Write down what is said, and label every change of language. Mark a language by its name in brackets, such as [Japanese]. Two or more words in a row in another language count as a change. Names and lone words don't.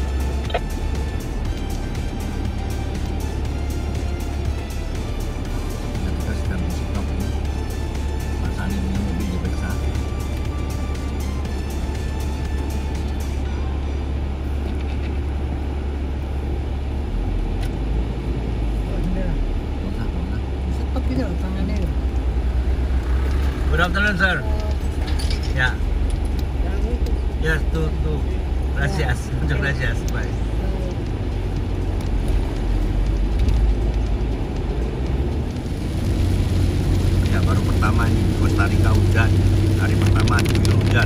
[Indonesian] Kita sedang di stop nih. Mas Ani punya mobil diperiksa. Nggak usah. Stop gitu loh tangannya. [English] Good afternoon, sir. [Indonesian] Ya, yes, tuh. [Spanish] Gracias, muchas gracias. [English] Bye. [Indonesian] Ya, baru pertama ini di Costa Rica hujan. Hari pertama diguyur hujan.